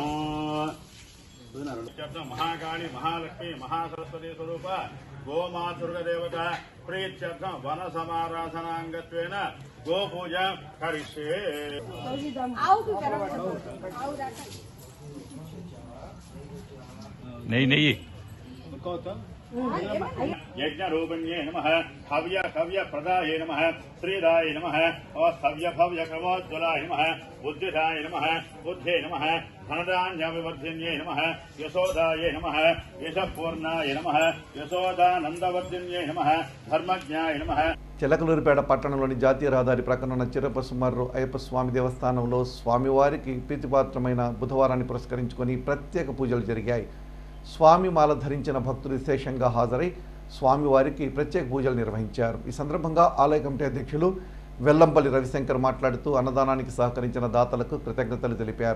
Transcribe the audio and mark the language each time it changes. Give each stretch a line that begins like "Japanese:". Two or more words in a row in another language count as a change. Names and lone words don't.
Sanskrit: మహాకాళి, మహాలక్ష్మి, మహాసరస్వతి స్వరూప గోమాతృగదేవత ప్రీత్యర్థం వన సమారాధనాంగత్వేన గోపూజ కరిష్యే. నెయ్యి यज्ञरूपिण्ये नमः हव्य कव्य प्रदाये नमः श्रीदाय नमः अस्थव्य भव्य क्रमोज्ज्वलाय नमः बुद्धिदाय नमः बुद्धे नमः धनधान्याभिवर्धिन्ये नमः यशोदाय नमः यशपूर्णाय नमः यशोदानन्दवर्धिन्ये नमः धर्मज्ञाय नमः.
Telugu: చిలకలూరిపేట పట్టణంలోని జాతీయ రహదారి ప్రక్కన ఉన్న చిరపసుమర్రు అయ్యప్ప స్వామి దేవస్థానంలో స్వామివారికి ప్రీతిపాత్రమైన బుధవారాన్ని పురస్కరించుకొని ప్రత్యేక పూజలు జరిగాయి. స్వామి మాల ధరించిన భక్తులు విశేషంగా హాజరై స్వామివారికి ప్రత్యేక పూజలు నిర్వహించారు. ఈ సందర్భంగా ఆలయ కమిటీ అధ్యక్షులు వెల్లంపల్లి రవిశంకర్ మాట్లాడుతూ అన్నదానానికి సహకరించిన దాతలకు కృతజ్ఞతలు తెలిపారు.